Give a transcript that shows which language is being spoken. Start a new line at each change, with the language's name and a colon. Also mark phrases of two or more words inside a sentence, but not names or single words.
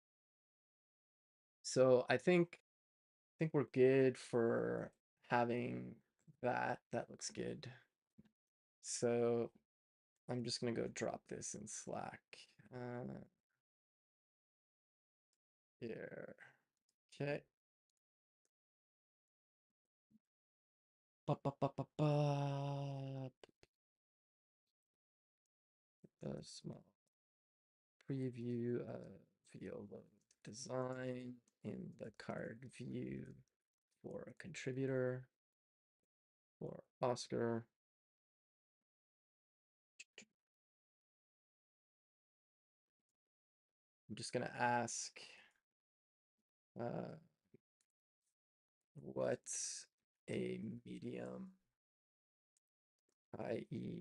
English: So I think we're good for having that. That looks good. So I'm just gonna go drop this in Slack. Uh, here. Okay. Ba, ba, ba, ba, ba. A small preview of video load design in the card view for a contributor for Oscar. I'm just gonna ask uh, what's a medium, i.e.